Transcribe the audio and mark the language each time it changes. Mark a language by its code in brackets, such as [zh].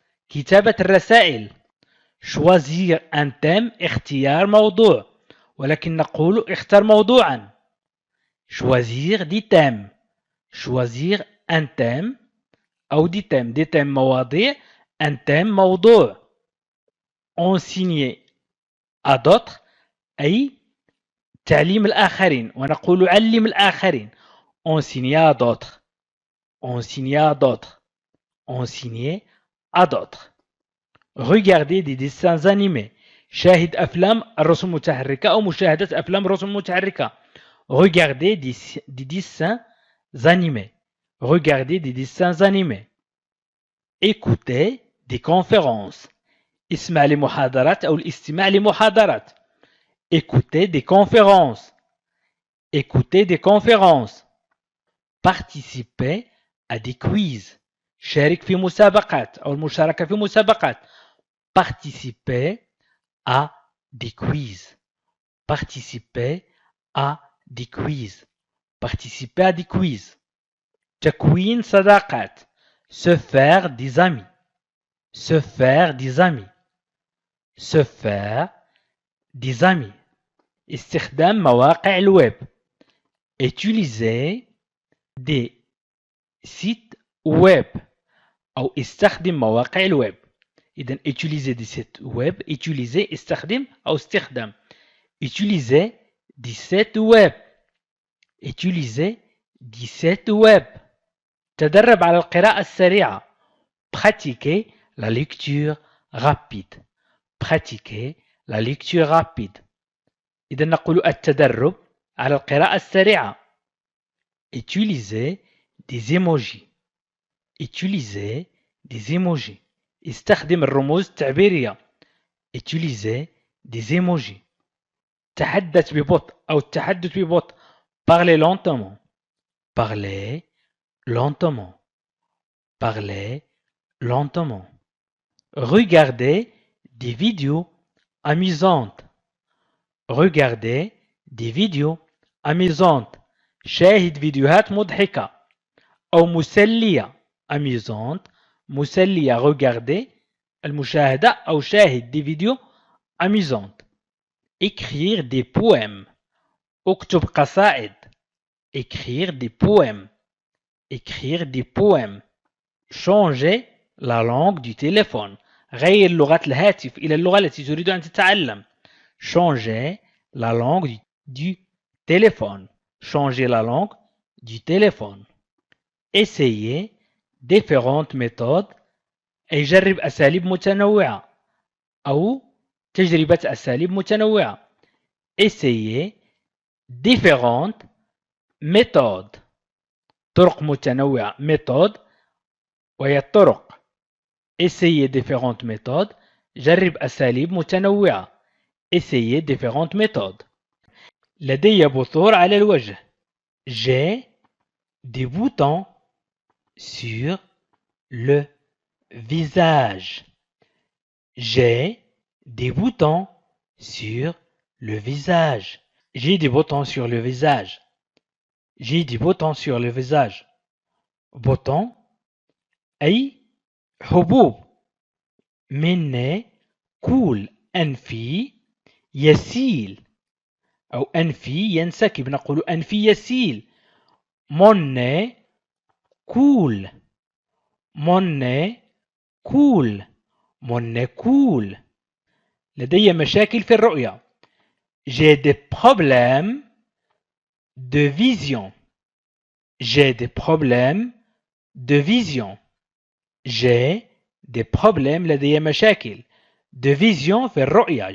[ar] كتابة الرسائل. [fr] choisir un thème. [ar] اختيار موضوع. ولكن نقول اختر موضوعا. [fr] choisir des thèmes. choisir un thème أو des thèmes مواضيع. un thème موضوع. enseigner à d'autres [ar] أي تعليم الآخرين ونقول علم الآخرين. [fr] enseigner à d'autres. enseigner à d'autres. enseigner à d'autres. regarder des dessins animés. [ar] شاهد أفلام الرسوم المتحركة أو مشاهدة أفلام الرسوم المتحركة. [fr] regarder des dessins animés. regarder des dessins animés. écouter des conférences. [ar] اسمع لمحاضرات أو الاستماع لمحاضرات. [fr] écouter des conférences. écouter des conférences. participer à des quiz. [ar] شارك في مسابقات أو المشاركة في مسابقات. [fr] participer à des quiz. participer à des quiz. participer à des quiz. [ar] تكوين صداقات. [fr] se faire des amis. se faire des amis. se faire des amis. [ar] استخدام مواقع الويب. [fr] utiliser des sites web أو [ar] استخدم مواقع الويب. [fr] إذن utiliser des sites web. [ar] utiliser استخدم أو استخدام. [fr] utiliser des sites web. utiliser des sites web. [ar] تدرب على القراءة السريعة. [fr] pratiquer la lecture rapide. pratiquer la lecture rapide. [ar] إذا نقول التدرب على القراءة السريعة. [fr] utiliser des emojis. utiliser des emojis. [ar] استخدم الرموز التعبيرية. [fr] utiliser des emojis. [ar] تحدث ببطء أو التحدث ببطء. [fr] parler lentement. parler lentement. parler lentement. regarder des vidéos amusantes. regarder des vidéos amusantes. [ar] شاهد فيديوهات مضحكة أو مسلية. [fr] amusante مسلية. regarder [ar] المشاهدة أو شاهد [fr] des vidéos amusantes. écrire des poèmes. [ar] اكتب قصائد. [fr] écrire des poèmes. écrire des poèmes. changer la langue du téléphone. [ar] غير لغة الهاتف إلى اللغة التي تريد أن تتعلم. [fr] changer la langue du téléphone. changer la langue du téléphone. essayer différentes méthodes. [ar] أي جرب أساليب متنوعة أو تجربة أساليب متنوعة. [fr] essayer différentes méthodes. [ar] طرق متنوعة. méthode وهي الطرق. [fr] essayer différentes méthodes. [ar] جرب أساليب متنوعة. [fr] essayer différentes méthodes. [ar] لدي بثور على الوجه. [fr] j'ai des boutons sur le visage. j'ai des boutons sur le visage. j'ai des boutons sur le visage. j'ai des boutons sur le visage. [ar] boutons أي حبوب. من [fr] nez coule [ar] أنفي يسيل أو أنفي ينسكب. نقول أنفي يسيل. [fr] mon nez coule. mon nez coule. mon nez coule. [ar] لدي مشاكل في الرؤية. [fr] j'ai des problèmes de vision. j'ai des problèmes de vision. j'ai des problèmes. [ar] لدي مشاكل [fr] de vision [ar] في الرؤية.